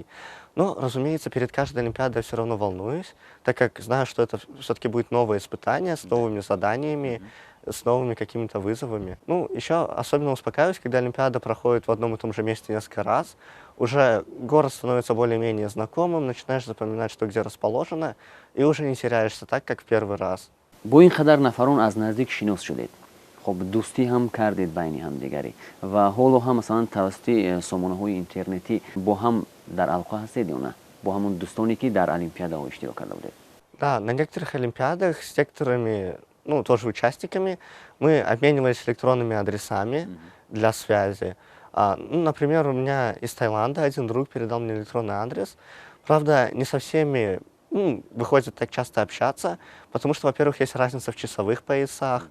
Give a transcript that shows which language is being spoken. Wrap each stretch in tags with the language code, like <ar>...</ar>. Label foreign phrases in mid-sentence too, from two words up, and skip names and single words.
<ru>Но, разумеется, перед каждой Олимпиадой я все равно волнуюсь, так как знаю, что это все-таки будет новое испытание с новыми заданиями, с новыми какими-то вызовами. Ну, еще особенно успокаиваюсь, когда Олимпиада проходит в одном и том же месте несколько раз. Уже город становится более-менее знакомым, начинаешь запоминать, что где расположено, и уже не теряешься так, как в первый раз.</ru> <tg>бо ин қадар нафарон аз наздик шинос шудед, хоб дӯстӣ ҳам кардед байни ҳамдигарӣ ва ҳоло ҳам масалан тавассути сомонаҳои интернетӣ бо ҳам дар алоқа ҳастед ё на, бо ҳамон дӯстоне ки дар олимпиадаҳо иштирок карда будед?</tg> <ru>Да, на некоторых Олимпиадах с некоторыми, ну, тоже участниками, мы обменивались электронными адресами для связи. Ну, например, у меня из Таиланда один друг передал мне электронный адрес. Правда, не со всеми, ну, выходит так часто общаться, потому что, во-первых, есть разница в часовых поясах.</ru>